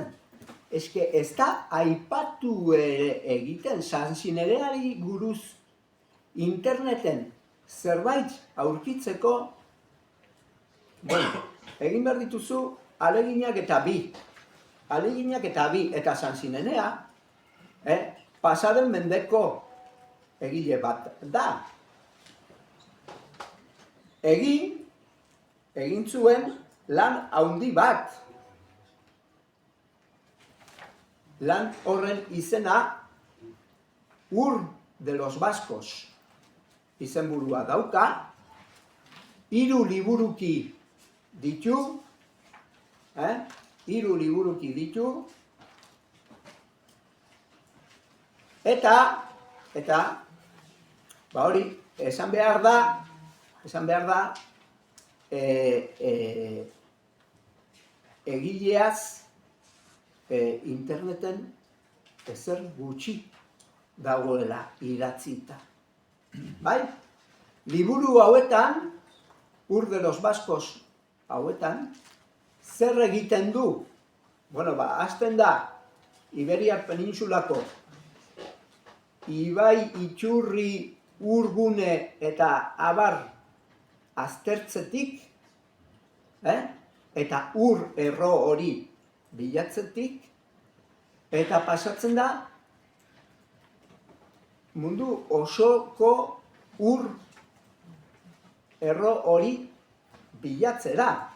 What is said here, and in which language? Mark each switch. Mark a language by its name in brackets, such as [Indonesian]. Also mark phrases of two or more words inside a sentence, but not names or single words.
[Basque] Eske ez da aipatu ere egiten Sansineneari buruz interneten zerbait aurkitzeko, egin behar dituzu aleginak eta bi, eta Sansinenea, pasaden mendeko egile bat da. Egin zuen lan handi bat. Lan horren izena Ur de los Vascos izenburua dauka, 3 liburuki ditu, eta hori, esan behar da, egileaz interneten ezer gutxi dagoela idatzita. Bai? Liburu hauetan, Ur de los Vascos hauetan, zer egiten du? Hasten da, Iberiar penintsulako ibai, itxurri, urgune eta abar aztertzetik, eta ur erro hori bilatzetik, eta pasatzen da mundu osoko ur erro hori bilatzera.